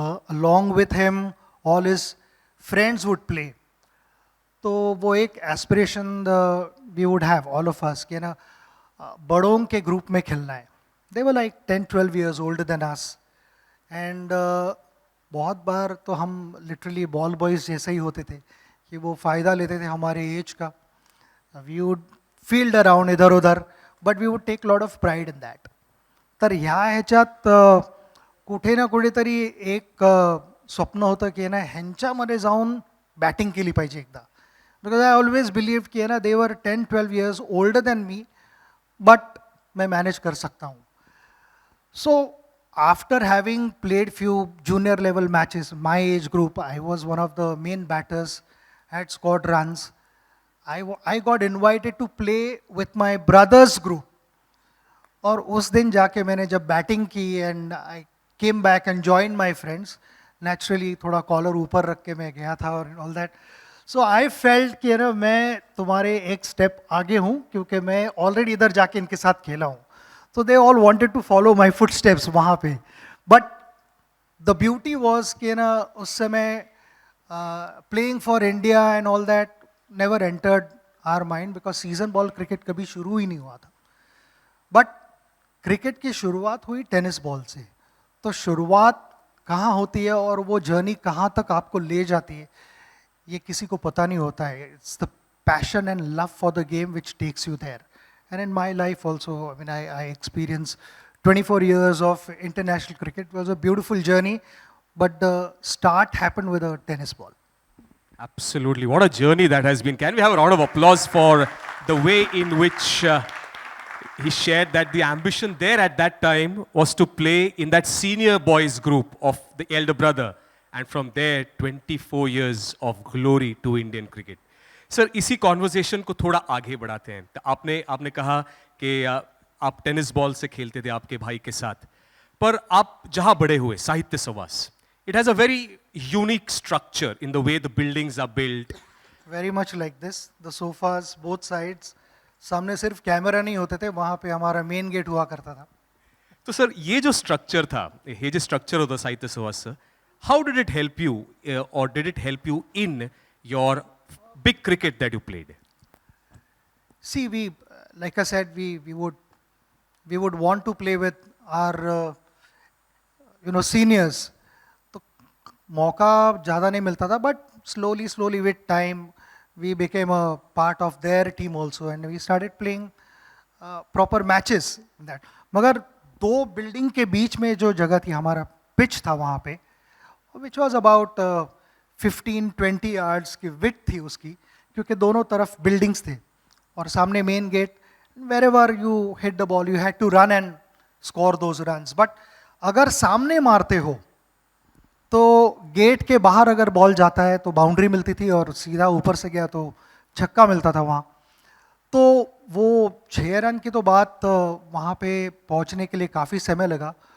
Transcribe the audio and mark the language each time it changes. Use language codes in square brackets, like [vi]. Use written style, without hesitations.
[en] along with him all his friends would play. [hi] तो वो एक aspiration [en] we would have all of us [hi] कि ना बड़ों के ग्रुप में खेलना है. [en] they were like 10-12 years older than us. [hi] and बहुत बार तो हम [en] literally [hi] ball boys जैसे ही होते थे कि वो फ़ायदा लेते थे हमारे एज का. [en] we would field around [hi] इधर उधर, [en] but we would take a lot of pride in that. [mr] तर ह्या ह्याच्यात कुठे ना कुठेतरी एक स्वप्न होतं की ना ह्यांच्यामध्ये जाऊन बॅटिंग केली पाहिजे एकदा. [en] because I always believe [hi] की ना [en] they were 10-12 years older than me, but [hi] मैं मैनेज कर सकता हूँ. [en] So after having played few junior level matches, my age group, I was one of the main batters, had scored runs. I got invited to play with my brother's group. [hi] और उस दिन जाके मैंने जब बैटिंग की [en] and I came back and joined my friends, [hi] naturally थोड़ा collar ऊपर रख के मैं गया था और [en] all that. So I felt [hi] कि ना मैं तुम्हारे एक स्टेप आगे हूँ क्योंकि मैं ऑलरेडी इधर जाके इनके साथ खेला हूँ. [en] So they all wanted to follow my footsteps [hi] वहाँ पे. [en] But the beauty was [hi] कि ना उस समय [en] playing for India and all that never entered our mind because season ball cricket [hi] कभी शुरू ही नहीं हुआ था. [en] But [hi] क्रिकेट की शुरुआत हुई टेनिस बॉल से. तो शुरुआत कहाँ होती है और वो जर्नी कहाँ तक आपको ले जाती है ये किसी को पता नहीं होता है. [en] It's the passion and love for the game which takes you there. And in my life also, I mean, I experienced 24 years of international cricket. It was a beautiful journey, but the start happened with a tennis ball. Absolutely. What a journey that has been. Can we have a round of applause for the way in which he shared that the ambition there at that time was to play in that senior boys group of the elder brother. And from there, 24 years of glory to Indian cricket. [hi] Sir इसी conversation को थोड़ा आगे बढ़ाते हैं. तो आपने कहा कि आप टेनिस बॉल से खेलते थे आपके भाई के साथ, पर आप जहां बड़े हुए साहित्य सवास, [en] It has a very unique structure in the way the buildings are built. Very much like this. The sofas, both sides. [hi] सामने सिर्फ कैमरा नहीं होते थे, वहाँ पे हमारा मेन गेट हुआ करता था. तो सर ये जो स्ट्रक्चर था, ये जो स्ट्रक्चर होता [en] Sahitya Sahawas sir, how did it help you [hi] और [en] Did it help you in your big cricket that you played? See, like I said, we would want to play with our seniors. [hi] तो मौका ज़्यादा नहीं मिलता था, [en] but slowly with time we became a part of their team also, and we started playing proper matches. That [hi] मगर दो building के बीच में जो जगह थी, हमारा पिच था वहाँ पे, [en] which was about 15-20 yards [hi] की विड्थ थी उसकी, क्योंकि दोनों तरफ बिल्डिंग्स थे और सामने main gate. [en] wherever you hit the ball you had to run and score those runs. [hi] But अगर सामने मारते हो तो गेट के बाहर अगर बॉल जाता है तो बाउंड्री मिलती थी, और सीधा ऊपर से गया तो छक्का मिलता था वहाँ. तो वो 6 रन की तो बात, वहाँ पे पहुँचने के लिए काफ़ी समय लगा.